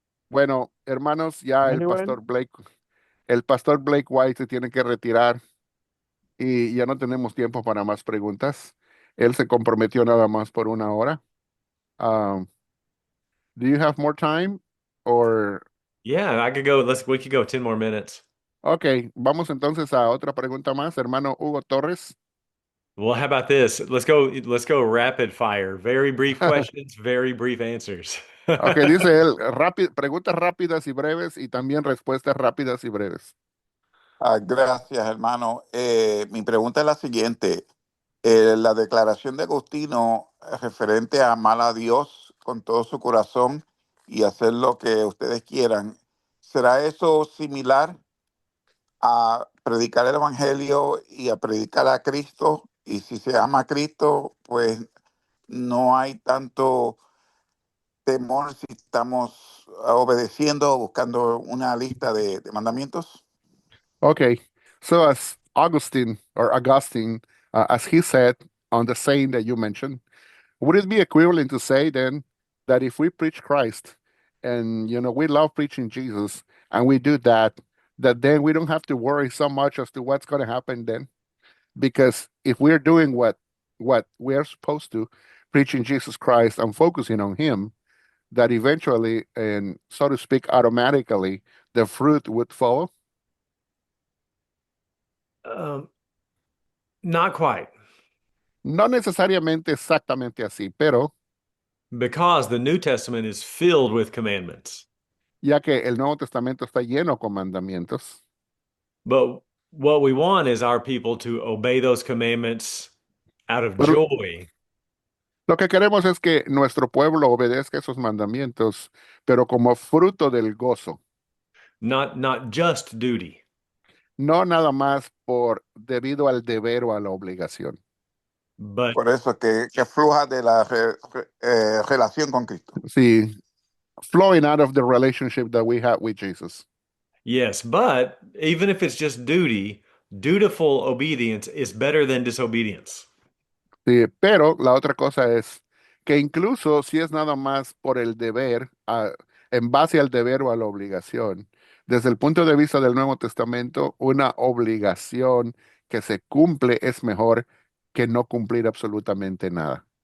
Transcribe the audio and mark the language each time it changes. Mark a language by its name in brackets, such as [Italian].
[Spanish] Bueno, hermanos, ya el pastor Blake White se tiene que retirar y ya no tenemos tiempo para más preguntas. Él se comprometió nada más por 1 hora. [English] Do you have more time or? Yeah, we could go 10 more minutes. [Spanish] Ok, vamos entonces a otra pregunta más, hermano Hugo Torres. [English] Well, how about this? Let's go rapid fire. Very brief questions, very brief answers. [Spanish] Ok, dice él, preguntas rápidas y breves y también respuestas rápidas y breves. Gracias, hermano. Mi pregunta es la siguiente. La declaración de Agustino referente a amar a Dios con todo su corazón y hacer lo que ustedes quieran. ¿Será eso similar a predicar el Evangelio y a predicar a Cristo? Y si se ama a Cristo, pues no hay tanto temor si estamos obedeciendo o buscando una lista de mandamientos. [English] Okay, so as Augustine, as he said on the saying that you mentioned, would it be equivalent to say then that if we preach Christ and we love preaching Jesus and we do that, that then we don't have to worry so much as to what's going to happen then? Because if we're doing what we're supposed to, preaching Jesus Christ and focusing on Him, that eventually and so to speak automatically the fruit would follow. Not quite, [Spanish] No necesariamente exactamente así, pero [English] because the New Testament is filled with commandments. [Spanish] ya que el Nuevo Testamento está lleno con mandamientos, [English] But what we want is our people to obey those commandments out of [Spanish] pero [English] joy, [Spanish] lo que queremos es que nuestro pueblo obedezca esos mandamientos, pero como fruto del gozo, [English] not just duty. [Spanish] no nada más por debido al deber o a la obligación. [English] But [Spanish] Por eso que fluja de la relación con Cristo. [English] Sí, flowing out of the relationship that we have with Jesus. yes, but even if it's just duty, dutiful obedience is better than disobedience. [Spanish] Sí, pero la otra cosa es que incluso si es nada más por el deber, en base al deber o a la obligación, desde el punto de vista del Nuevo Testamento, una obligación que se cumple es mejor que no cumplir absolutamente nada.